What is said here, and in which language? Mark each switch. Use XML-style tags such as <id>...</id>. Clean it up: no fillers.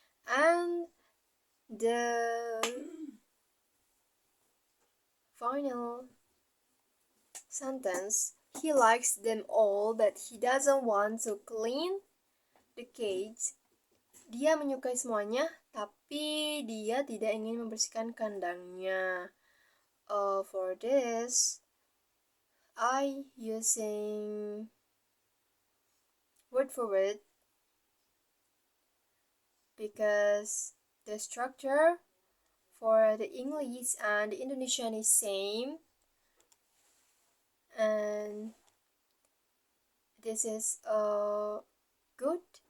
<en>And the final sentence, he likes them all but he doesn't want to clean the cage.</en> <id>Dia menyukai semuanya tapi dia tidak ingin membersihkan kandangnya.</id> <en>For this I using word for word because the structure for the English and the Indonesian is same, and this is a good</en>